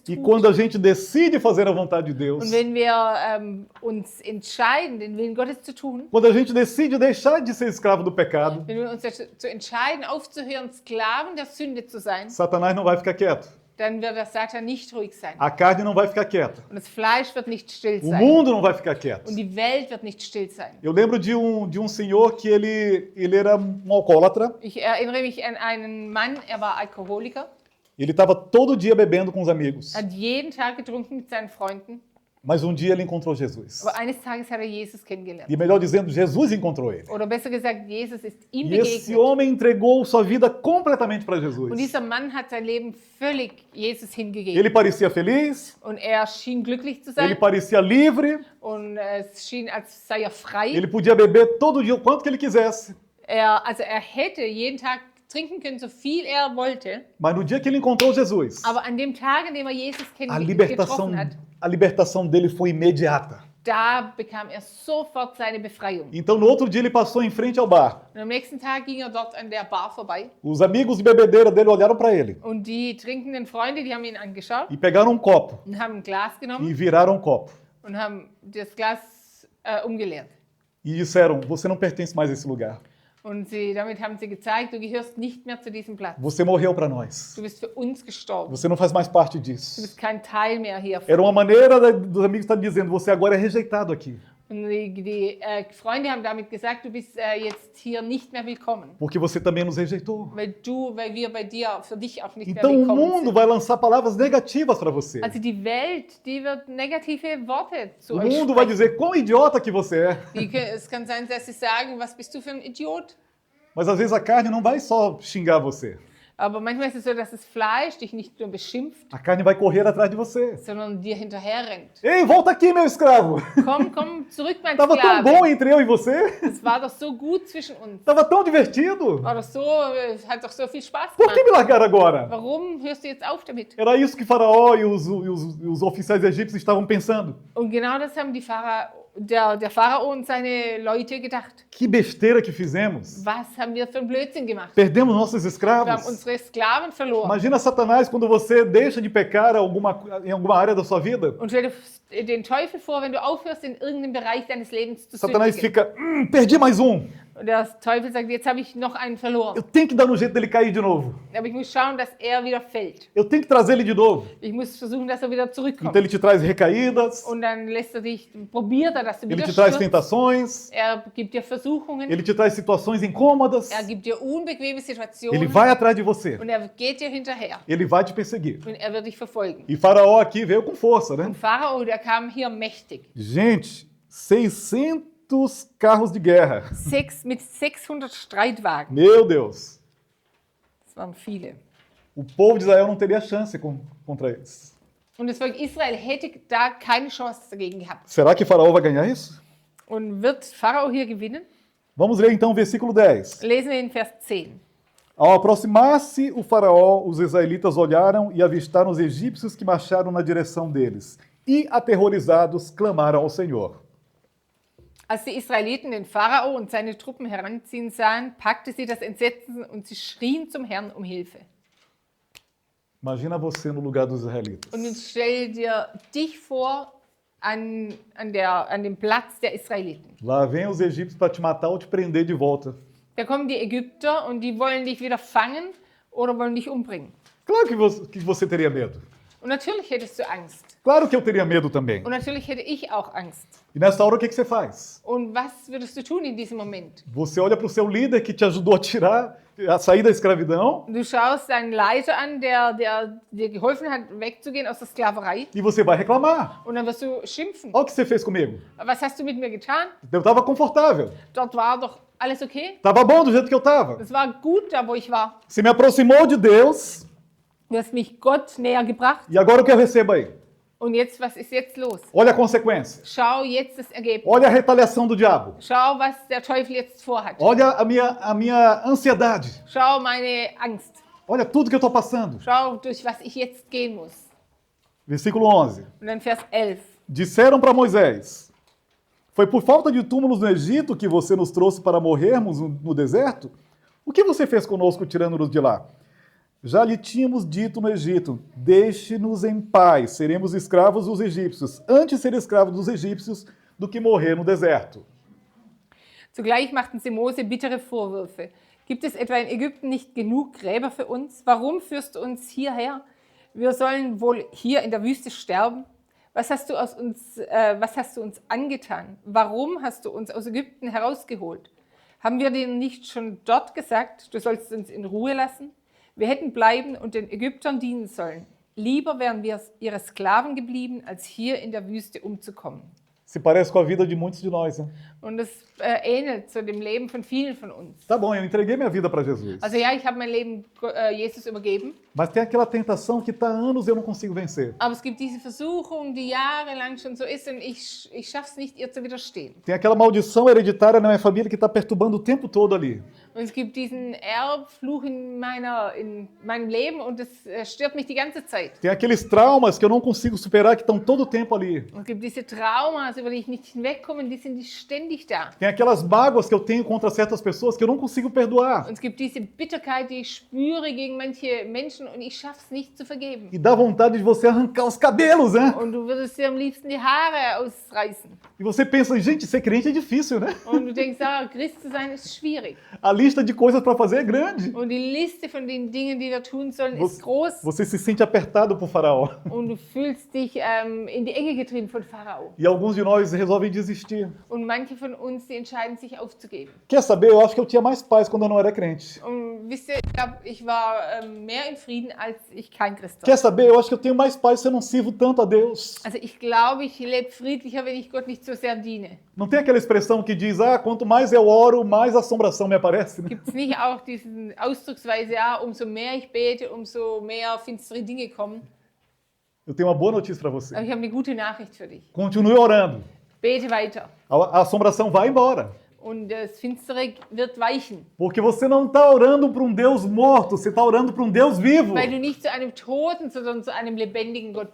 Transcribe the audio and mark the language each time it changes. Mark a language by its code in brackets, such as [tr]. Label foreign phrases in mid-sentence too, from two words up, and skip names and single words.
[pt] E [de] tut. [pt] quando a gente decide fazer a vontade de Deus, [de] Und wenn wir uns entscheiden, den Willen Gottes zu tun, [pt] quando a gente decide deixar de ser escravo do pecado, [de] wenn wir uns dazu entscheiden, aufzuhören, Sklaven der Sünde zu sein, [pt] Satanás não vai ficar quieto. [de] dann wird der Satan nicht ruhig sein. [pt] A carne não vai ficar quieta. [de] Und das Fleisch wird nicht still [pt] O [de] sein. [pt] mundo não vai ficar quieto. [de] Und die Welt wird nicht still sein. [pt] Eu lembro de um senhor que ele era um alcoólatra. [de] Ich erinnere mich an einen Mann, er war Alkoholiker, [pt] Ele estava todo dia bebendo com os amigos. [de] hat jeden Tag getrunken mit seinen Freunden, [pt] Mas um dia ele encontrou Jesus. [de] aber eines Tages hat er Jesus kennengelernt. [pt] E melhor dizendo, Jesus encontrou ele. [de] Oder besser gesagt, Jesus ist ihm [pt] E esse [de] begegnet. [pt] homem entregou sua vida completamente para Jesus. [de] Und dieser Mann hat sein Leben völlig Jesus hingegeben. [pt] Ele parecia feliz, [de] Und er schien glücklich zu [pt] ele [de] sein [pt] parecia livre, [de] und es schien, als sei er frei. [pt] ele podia beber todo dia o quanto que ele quisesse. [de] Also er hätte jeden Tag trinken können, so viel er wollte. [pt] Mas no dia que ele encontrou Jesus, [de] Aber an dem Tag, an dem er Jesus [pt] a libertação, [de] getroffen hat, [pt] a libertação dele foi imediata. [de] da bekam er sofort seine Befreiung. [pt] Então no outro dia ele passou em frente ao bar. [de] Und am nächsten Tag ging er dort an der Bar vorbei. [pt] Os amigos de bebedeira dele olharam para ele [de] Und die trinkenden Freunde, die haben ihn angeschaut [pt] e pegaram um copo [de] und haben ein Glas genommen [pt] e viraram o copo. [de] und haben das Glas umgeleert. [pt] E disseram, você não pertence mais a esse lugar. [de] Und damit haben sie gezeigt, du gehörst nicht mehr zu diesem Platz. [pt] Você morreu para nós. [de] Du bist für uns gestorben. [pt] Você não faz mais parte [de] Du [pt] disso. [de] bist kein Teil mehr hier. [pt] Era uma maneira dos amigos estar dizendo, você agora é rejeitado aqui. [de] Und die Freunde haben damit gesagt, du bist jetzt hier nicht mehr willkommen. [pt] Porque você também nos rejeitou. [de] Weil wir bei dir, für dich auch nicht [pt] Então [de] mehr [pt] o [de] willkommen [pt] mundo [de] sind. [pt] vai lançar palavras negativas para você. [de] Also die Welt, die wird negative Worte zu [pt] O [de] euch [pt] mundo vai [de] sprechen. [pt] dizer quão idiota que você é. [de] Es kann sein, dass sie sagen, was bist du für ein Idiot? [pt] Mas às vezes a carne não vai só xingar você. [de] Aber manchmal ist es so, dass das Fleisch dich nicht nur beschimpft, [pt] A carne vai correr atrás de você. [de] sondern dir hinterher rennt. [pt] Ei, volta aqui, meu escravo. [de] Komm zurück, mein [pt] Tava tão bom [de] Sklave. [pt] entre eu e você. [de] Es war doch so gut zwischen uns. [pt] Tava tão divertido. [de] War doch so, hat doch so viel Spaß [pt] Por que [de] gemacht. [pt] me largar agora? [de] Warum hörst du jetzt auf damit? [pt] Era isso que Faraó e os oficiais egípcios estavam pensando. [de] Und genau das haben der Pharao und seine Leute gedacht. [pt] Que besteira que fizemos. [de] Was haben wir für einen Blödsinn gemacht? [pt] Perdemos nossos [de] Wir haben [pt] escravos. [de] unsere Sklaven verloren. [pt] Imagina Satanás quando você deixa de pecar em alguma área da sua vida. [de] Und stell dir den Teufel vor, wenn du aufhörst, in irgendeinem Bereich deines Lebens zu [pt] Satanás [de] sündigen. [pt] fica, perdi mais um. [de] Und der Teufel sagt, jetzt habe ich noch einen verloren. [pt] Eu tenho que dar um jeito dele cair de novo. [de] Aber ich muss schauen, dass er wieder fällt. [pt] Eu tenho que trazer ele de novo. [de] Ich muss versuchen, dass er wieder zurückkommt. [pt] Então ele te traz recaídas, [de] Und dann probiert er, dass du [pt] ele [de] wieder [pt] te traz [de] stürzt. [pt] tentações, [de] Er gibt dir Versuchungen. [pt] ele te traz situações incômodas. [de] Er gibt dir unbequeme Situationen. [pt] Ele vai atrás de você. [de] Und er geht dir hinterher. [pt] Ele vai te perseguir. [de] Und er wird dich verfolgen. [pt] E Faraó aqui veio com força, né? [de] Und Pharao, der kam hier mächtig. [pt] Gente, 600 carros de guerra. [de] Mit 600 Streitwagen. [pt] Meu Deus. [de] Das waren viele. [pt] O povo de Israel não teria chance contra eles. [de] Und das Volk Israel hätte da keine Chance dagegen gehabt. [pt] Será que Faraó vai ganhar isso? [de] Und wird Pharao hier gewinnen? [pt] Vamos ler então o versículo 10. [de] Lesen wir in Vers 10. [pt] Ao aproximar-se o faraó, os israelitas olharam e avistaram os egípcios que marcharam na direção deles. E, aterrorizados, clamaram ao Senhor. [de] Als die Israeliten den Pharao und seine Truppen heranziehen sahen, packte sie das Entsetzen und sie schrien zum Herrn um Hilfe. [pt] Imagina você no lugar dos israelitas. [de] Und jetzt stell dir dich vor an dem Platz der Israeliten. [pt] Lá vem os egípcios para te matar ou te prender de volta. [de] Da kommen die Ägypter und die wollen dich wieder fangen oder wollen dich umbringen. [pt] Claro que você teria medo. [de] Und natürlich hättest du Angst. [pt] Claro que eu teria medo também. [de] Und natürlich hätte ich auch Angst. [pt] E nessa hora, o que você faz? [de] Und was würdest du tun in diesem Moment? [pt] Você olha para o seu líder que te ajudou a sair da escravidão [de] Du schaust deinen Leiter an, der dir geholfen hat, wegzugehen aus der Sklaverei. [pt] e você vai reclamar. [de] Und dann wirst du schimpfen. [pt] Olha o que você fez comigo. [de] Was hast du mit mir getan? [pt] Eu estava confortável. [de] Dort war doch alles okay. [pt] Estava bom do jeito que eu estava. [de] Es war gut da, wo ich war. [pt] Você me aproximou de Deus [de] Du hast mich Gott näher gebracht. [pt] e agora o que eu recebo aí? [de] Und jetzt, was ist jetzt los? [pt] Olha a consequência. [de] Schau jetzt das Ergebnis. [pt] Olha a retaliação do diabo. [de] Schau, was der Teufel jetzt vorhat. [pt] Olha a minha ansiedade. [de] Schau meine Angst. [pt] Olha tudo que eu estou passando. [de] Schau, durch was ich jetzt gehen muss. [pt] Versículo 11. [de] Und dann Vers 11. [pt] Disseram para Moisés: Foi por falta de túmulos no Egito que você nos trouxe para morrermos no deserto? O que você fez conosco tirando-nos de lá? Já lhe tínhamos dito no Egito: Deixe-nos em paz, seremos escravos dos egípcios, antes ser escravos dos egípcios do que morrer no deserto. [de] Zugleich machten sie Mose bittere Vorwürfe. Gibt es etwa in Ägypten nicht genug Gräber für uns? Warum führst du uns hierher? wir sollen wohl hier in der Wüste sterben? Was hast du uns angetan? Warum hast du uns aus Ägypten herausgeholt? Haben wir dir nicht schon dort gesagt, du sollst uns in Ruhe lassen? Wir hätten bleiben und den Ägyptern dienen sollen. Lieber wären wir ihre Sklaven geblieben, als hier in der Wüste umzukommen. [pt] Se parece com a vida de muitos de nós, né? [de] Und das ähnelt zu dem Leben von vielen von uns. [pt] Tá bom, eu entreguei minha vida para Jesus. [de] Also ja, ich habe mein Leben Jesus übergeben. [pt] Mas tem aquela tentação que tá há anos e eu não consigo vencer. [de] Aber es gibt diese Versuchung, die jahrelang schon so ist und ich schaffe es nicht, ihr zu widerstehen. [pt] Tem aquela maldição hereditária na minha família que está perturbando o tempo todo ali. [de] Und es gibt diesen Erbfluch in meinem Leben und das stört mich die ganze Zeit. [pt] Tem aqueles traumas que eu não consigo superar que estão todo o tempo ali. [de] Und es gibt diese Traumas, über die ich nicht hinwegkomme, die sind ständig da. [pt] Tem aquelas mágoas que eu tenho contra certas pessoas que eu não consigo perdoar. [de] Und es gibt diese Bitterkeit, die ich spüre gegen manche Menschen und ich schaffe es nicht zu vergeben. [pt] E dá vontade de você arrancar os cabelos, né? [de] Und du würdest dir am liebsten die Haare ausreißen. [pt] E você pensa, gente, ser crente é difícil, né? [de] Und du denkst, Christ zu sein ist schwierig. [pt] A lista de coisas para fazer é grande. [de] Und die Liste von den Dingen, die wir tun sollen, ist groß. [pt] Você se sente apertado por Faraó. [de] Und du fühlst dich in die Enge getrieben von Pharao. [pt] E alguns de nós resolvem desistir. [de] Und manche von uns, die entscheiden sich aufzugeben. [pt] Quer saber? Eu acho que eu tinha mais paz quando eu não era crente. [de] Und wisst ihr, ich glaube, ich war mehr in Frieden, als ich kein Christ war. [pt] Quer saber? Eu acho que eu tenho mais paz se eu não sirvo tanto a Deus. [de] Also ich glaube, ich lebe friedlicher, wenn ich Gott nicht so sehr diene. [pt] Não tem aquela expressão que diz, quanto mais eu oro, mais assombração me aparece, né? [de] Gibt es nicht auch diese Ausdrucksweise, umso mehr ich bete, umso mehr finstere Dinge kommen? [pt] Eu tenho uma boa notícia para você. [de] Aber ich habe eine gute Nachricht für dich. [pt] Continue orando. [de] Bete weiter. [pt] A assombração vai embora. [de] Und das Finstere wird weichen. [pt] Porque você não está orando para um Deus morto, você está orando para um Deus vivo. [de] Weil du nicht zu einem Toten, sondern zu einem lebendigen Gott